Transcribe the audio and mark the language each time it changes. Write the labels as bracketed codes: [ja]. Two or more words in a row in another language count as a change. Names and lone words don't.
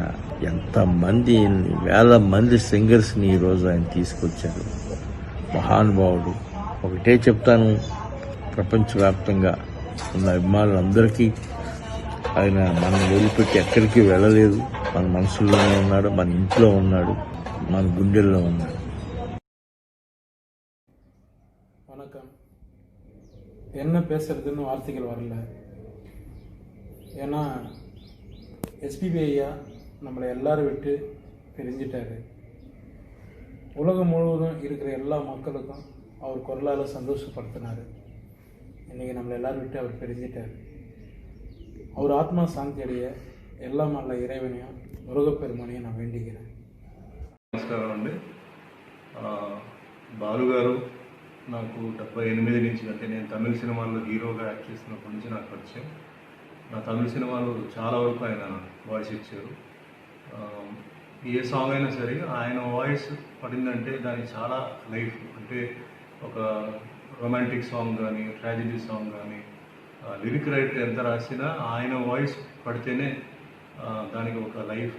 [te] ఎంతమంది, వేల మంది సింగర్స్ ని ఈ రోజు ఆయన తీసుకొచ్చారు. మహానుభావుడు. ఒకటే చెప్తాను, ప్రపంచవ్యాప్తంగా ఉన్న అభిమానులందరికీ ఆయన మనం వదిలిపెట్టి ఎక్కడికి వెళ్ళలేదు. మన మనసుల్లోనే ఉన్నాడు, మన ఇంట్లో ఉన్నాడు, మన గుండెల్లో ఉన్నాడు. [ta] வணக்கம். என்ன பேசுறதுன்னு வார்த்தைகள் வரல. ஏன்னா எஸ்பிபி ஐயா நம்மளை எல்லாரும் விட்டு பிரிஞ்சிட்டாரு. உலகம் முழுவதும் இருக்கிற எல்லா மக்களுக்கும் அவர் குரலால் சந்தோஷப்படுத்தினார். இன்றைக்கி நம்மளை எல்லாரும் விட்டு அவர் பிரிஞ்சிட்டார். அவர் ஆத்மா சாந்தி அடைய எல்லாம் நல்ல இறைவனையும் முருகப்பெருமானையும் நான் வேண்டிக்கிறேன். [te] నమస్కారం అండి. బాలుగారు నాకు 78 నుంచి, అంటే నేను తమిళ సినిమాల్లో హీరోగా యాక్ట్ చేస్తున్నప్పటి నుంచి నాకు పరిచయం. నా తమిళ సినిమాలు చాలా వరకు ఆయన వాయిస్ ఇచ్చారు. ఏ సాంగ్ అయినా సరే ఆయన వాయిస్ పడిందంటే దానికి చాలా లైఫ్, అంటే ఒక [en] romantic song [te] కానీ, [en] tragedy song [te] కానీ, [en] lyric writer [te] ఎంత రాసినా ఆయన వాయిస్ పడితేనే దానికి ఒక లైఫ్.